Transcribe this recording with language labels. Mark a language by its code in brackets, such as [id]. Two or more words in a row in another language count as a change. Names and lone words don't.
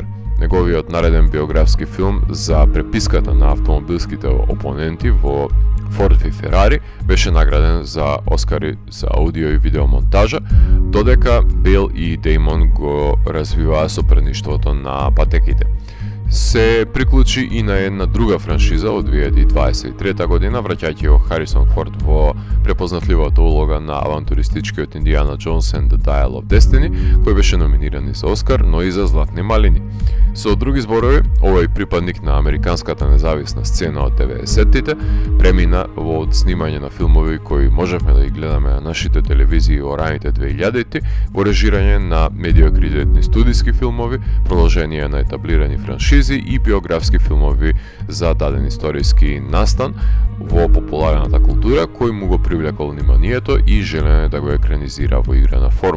[mk] Неговиот нареден биографски филм за преписката на автомобилските опоненти во Форд и Ферари беше награден за Оскари за аудио и видео монтажа, додека Бейл и Деймон го развиваа сопредништвото на патеките. Се приклучи и на една друга франшиза од 2023 година, враќајќи го Харисон Форд во препознатливата улога на авантуристичкиот Индиана Джонс and the Dial of Destiny, кој беше номиниран и за Оскар, но и за Златни малини. Со други зборови, овој припадник на американската независна сцена од 90-тите премина во снимање на филмови кои можевме да ги гледаме на нашите телевизии во раните 2000-ти, во режирање на медиокритетни студиски филмови, продолжение на етаблирани франшизи и биографски филмови за даден историски настан во популарната култура, кој му го привлекол вниманието и желење да го екранизира во играна форма.